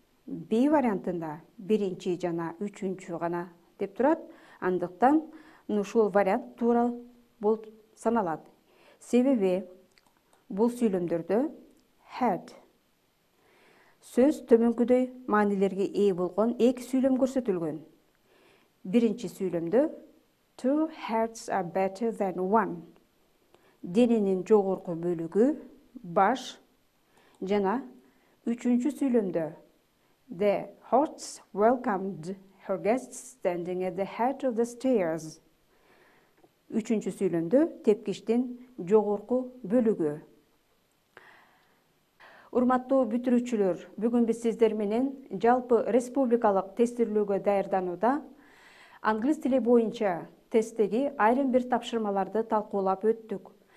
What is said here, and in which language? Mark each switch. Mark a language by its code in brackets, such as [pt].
[ky] B вариантында биринчи жана үчүнчү гана деп турат. Андыктан ушул вариант туура болуп саналат. Себеби бул сүйлөмдөрдө had сөз төмөнкүдөй маанилерге ээ болгон эки сүйлөм көрсөтүлгөн. Биринчи сүйлөмдө [en] two heads are better than one. [ky] Дененин жогорку бөлүгү баш жана үчүнчү сүйлөмдө [en] the hosts welcomed her guests standing at the head of the stairs. [ky] Үчүнчү сүйлөмдө тепкичтин жогорку бөлүгү. Урматтуу бүтүрүүчүлөр, бүгүн биз сиздер менен жалпы республикалык тестирлөөгө даярданууда англис тили боюнча тесттеги айрым бир тапшырмаларды талкуулап өттүк.